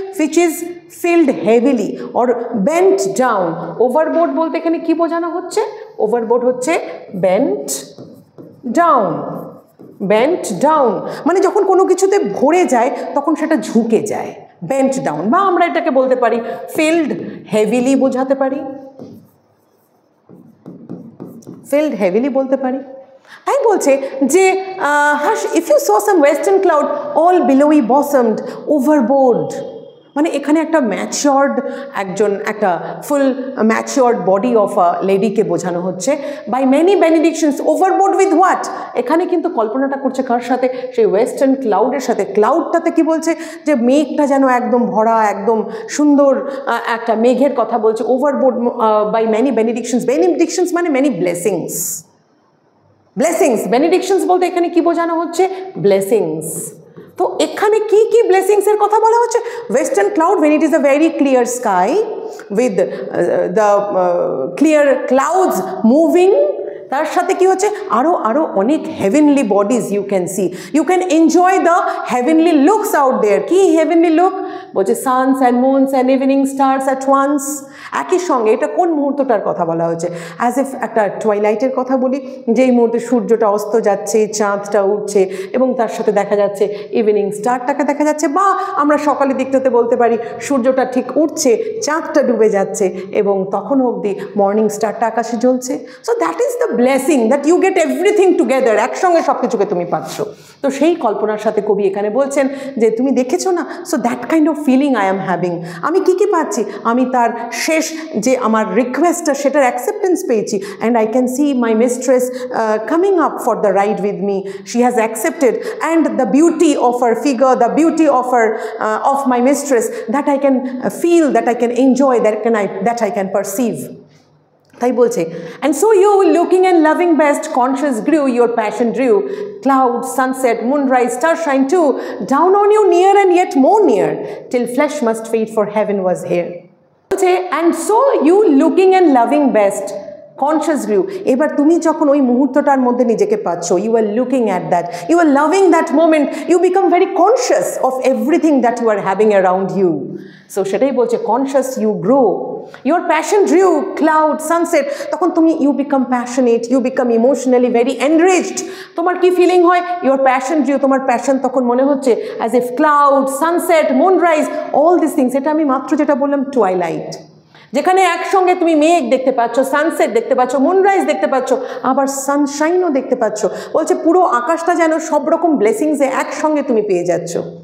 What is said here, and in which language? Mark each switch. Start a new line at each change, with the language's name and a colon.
English: which is filled heavily or bent down.
Bangla: ওভারবোর্ড বলতে এখানে কি বোঝানো হচ্ছে? ওভারবোর্ড হচ্ছে bent down. bent down মানে যখন কোনো কিছুতে ভরে যায় তখন সেটা ঝুঁকে যায়, bent down। বা আমরা এটাকে বলতে পারি filled heavily বোঝাতে পারি, filled heavily বলতে পারি। তাই বলছে যে
English: as if you saw some western cloud all billowy bosomed overboard,
Bangla: মানে এখানে একটা ম্যাচিওর্ড একটা ফুল ম্যাচিওর্ড বডি অফ আ লেডিকে বোঝানো হচ্ছে।
English: By many benedictions, overboard with what?
Bangla: এখানে কিন্তু কল্পনাটা করছে কার সাথে? সেই ওয়েস্টার্ন ক্লাউডের সাথে। ক্লাউডটাতে কি বলছে? যে মেঘটা যেন একদম ভরা, একদম সুন্দর একটা মেঘের কথা বলছে।
English: Overboard by many benedictions.
Bangla: বেনিডিকশনস মানে মেনি ব্লেসিংস। ব্লেসিংস, বেনিডিকশনস বলতে এখানে কি বোঝানো হচ্ছে? ব্লেসিংস। তো এখানে কি কি ব্লেসিংসের কথা বলা হচ্ছে?
English: western cloud when it is a very clear sky with the clear clouds moving,
Bangla: তার সাথে কি হচ্ছে?
English: আরো অনেক heavenly bodies you can see, you can enjoy the heavenly looks out there.
Bangla: কি হেভেনলি লুক?
English: বলছে suns and moons and evening stars at once.
Bangla: একই সঙ্গে এটা কোন মুহূর্তটার কথা বলা হচ্ছে? অ্যাজ ইফ একটা টুয়াইলাইটের কথা বলি, যেই মুহূর্তে সূর্যটা অস্ত যাচ্ছে, চাঁদটা উঠছে এবং তার সাথে দেখা যাচ্ছে ইভিনিং স্টারটাকে দেখা যাচ্ছে, বা আমরা সকালের দিকটাতে বলতে পারি সূর্যটা ঠিক উঠছে, চাঁদটা ডুবে যাচ্ছে এবং তখন অবধি মর্নিং স্টারটা আকাশে জ্বলছে।
English: so that is the blessing that you get everything together,
Bangla: একসঙ্গে সব কিছুকে তুমি পাচ্ছ। তো সেই কল্পনার সাথে কবি এখানে বলছেন যে তুমি দেখেছো না?
English: So that kind of feeling I am having.
Bangla: আমি কী কী পাচ্ছি? আমি তার শেষ যে আমার রিকোয়েস্টটা সেটার অ্যাকসেপ্টেন্স পেয়েছি,
English: And I can see my mistress coming up for the ride with me, she has accepted, and the beauty of her figure, the beauty of her of my mistress, that I can feel, that I can enjoy, that I can perceive.
Bangla: তাই বলছে
English: and so you looking and loving best, conscious grew, your passion drew, cloud, sunset, moonrise, starshine too, down on you near and yet more near, till flesh must fade for heaven was here. বলছে and so you looking and loving best, conscious grew,
Bangla: এবার তুমি যখন ওই মুহূর্তটার মধ্যে নিজেকে পাচ্ছ,
English: you are looking at that, you are loving that moment, you become very conscious of everything that you are having around you. So সেটাই বলছে conscious you grow, your passion drew, cloud, sunset,
Bangla: তখন তুমি
English: you become passionate, you become emotionally very enriched.
Bangla: তোমার কি feeling হয়? your passion drew, তোমার passion তখন মনে হচ্ছে
English: as if cloud, sunset, moonrise, all these things,
Bangla: এটা আমি মাত্র যেটা বললাম টুয়াইলাইট, যেখানে একসঙ্গে তুমি মেঘ দেখতে পাচ্ছ, সানসেট দেখতে পাচ্ছ, মুনরাইজ দেখতে পাচ্ছ, আবার সানশাইনও দেখতে পাচ্ছ। বলছে পুরো আকাশটা যেন সব রকম ব্লেসিংসে একসঙ্গে তুমি পেয়ে যাচ্ছ।